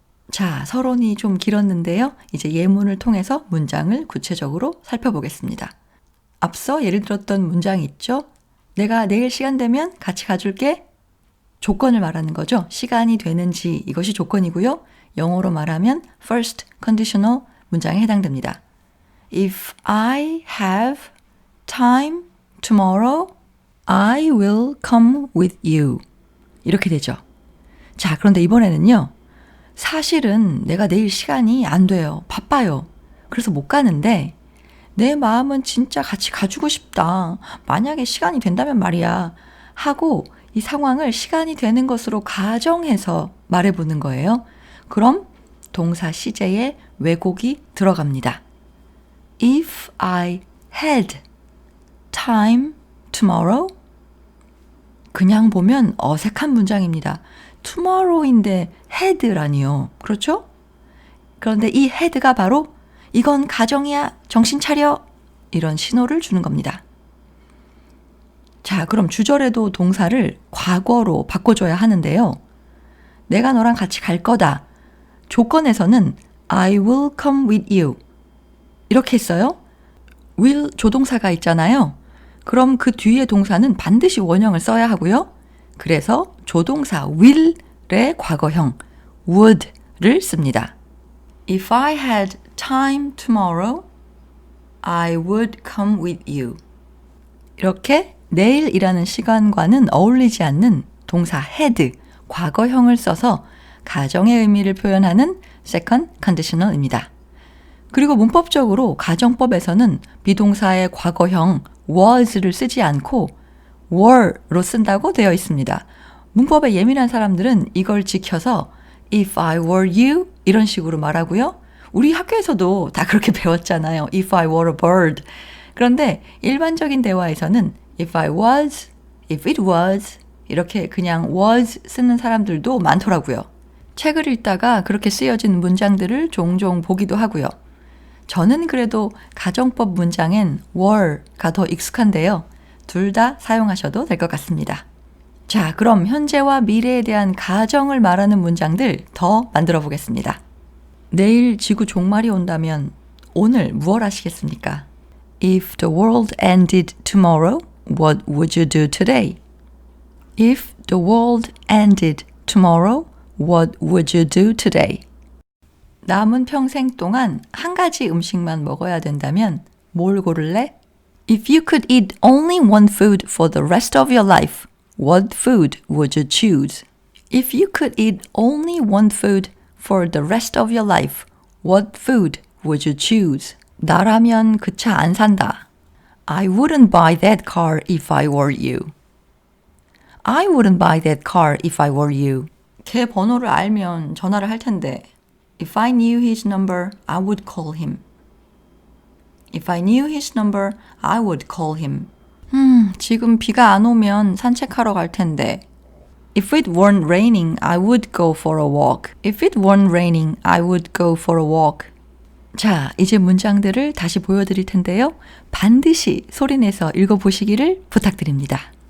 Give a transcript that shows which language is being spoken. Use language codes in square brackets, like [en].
[ko] 자, 서론이 좀 길었는데요. 이제 예문을 통해서 문장을 구체적으로 살펴보겠습니다. 앞서 예를 들었던 문장이 있죠. 내가 내일 시간 되면 같이 가줄게. 조건을 말하는 거죠. 시간이 되는지 이것이 조건이고요. 영어로 말하면 first conditional 문장에 해당됩니다. [en] If I have time tomorrow, I will come with you. [ko] 이렇게 되죠. 자, 그런데 이번에는요. 사실은 내가 내일 시간이 안 돼요. 바빠요. 그래서 못 가는데 내 마음은 진짜 같이 가주고 싶다. 만약에 시간이 된다면 말이야. 하고 이 상황을 시간이 되는 것으로 가정해서 말해보는 거예요. 그럼 동사 시제에 왜곡이 들어갑니다. [en] If I had time tomorrow? [ko] 그냥 보면 어색한 문장입니다. tomorrow인데 had라니요. 그렇죠? 그런데 이 had가 바로 이건 가정이야. 정신 차려. 이런 신호를 주는 겁니다. 자, 그럼 주절에도 동사를 과거로 바꿔줘야 하는데요. 내가 너랑 같이 갈 거다. 조건에서는 [en] I will come with you. [ko] 이렇게 했어요. will 조동사가 있잖아요. 그럼 그 뒤에 동사는 반드시 원형을 써야 하고요. 그래서 조동사 will의 과거형 would를 씁니다. [en] If I had time tomorrow, I would come with you. [ko] 이렇게 내일이라는 시간과는 어울리지 않는 동사 had, 과거형을 써서 가정의 의미를 표현하는 second conditional입니다. 그리고 문법적으로 가정법에서는 비동사의 과거형 was를 쓰지 않고 were로 쓴다고 되어 있습니다. 문법에 예민한 사람들은 이걸 지켜서 [en] if I were you [ko] 이런 식으로 말하고요. 우리 학교에서도 다 그렇게 배웠잖아요. [en] if I were a bird. [ko] 그런데 일반적인 대화에서는 [en] if I was, if it was [ko] 이렇게 그냥 was 쓰는 사람들도 많더라고요. 책을 읽다가 그렇게 쓰여진 문장들을 종종 보기도 하고요. 저는 그래도 가정법 문장엔 were가 더 익숙한데요. 둘 다 사용하셔도 될 것 같습니다. 자, 그럼 현재와 미래에 대한 가정을 말하는 문장들 더 만들어 보겠습니다. 내일 지구 종말이 온다면 오늘 무엇 하시겠습니까? [en] If the world ended tomorrow, what would you do today? If the world ended tomorrow, what would you do today? [ko] 남은 평생 동안 한 가지 음식만 먹어야 된다면 뭘 고를래? [en] If you could eat only one food for the rest of your life, what food would you choose? If you could eat only one food for the rest of your life, what food would you choose? [ko] 나라면 그 차 안 산다. [en] I wouldn't buy that car if I were you. I wouldn't buy that car if I were you. [ko] 걔 번호를 알면 전화를 할 텐데. [en] If I knew his number, I would call him. If I knew his number, I would call him. [ko] 지금 비가 안 오면 산책하러 갈 텐데. [en] If it weren't raining, I would go for a walk. If it weren't raining, I would go for a walk. [ko] 자, 이제 문장들을 다시 보여드릴 텐데요. 반드시 소리내서 읽어보시기를 부탁드립니다.